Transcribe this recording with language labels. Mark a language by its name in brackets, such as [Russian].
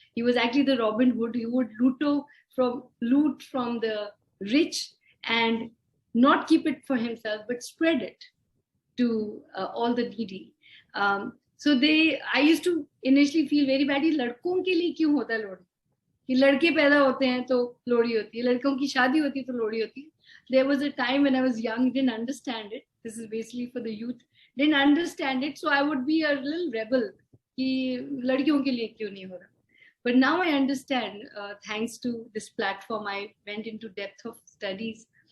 [English] He was actually the Robin Hood. He would loot from the rich and not keep it for himself, but spread it to all the needy. So I used to initially feel very badly, [Hindi] लड़कों के लिए क्यों होता है लोहड़ी? कि लड़के पैदा होते हैं तो लोहड़ी होती है, लड़कों की शादी होती है तो लोहड़ी होती है. [English] There was a time when I was young, didn't understand it. This is basically for the youth. Didn't understand it, so I would be a little rebel [Hindi] कि लड़कियों के लिए क्यों नहीं हो रहा. [English] But now I understand, thanks to this platform, I went into depth of studies.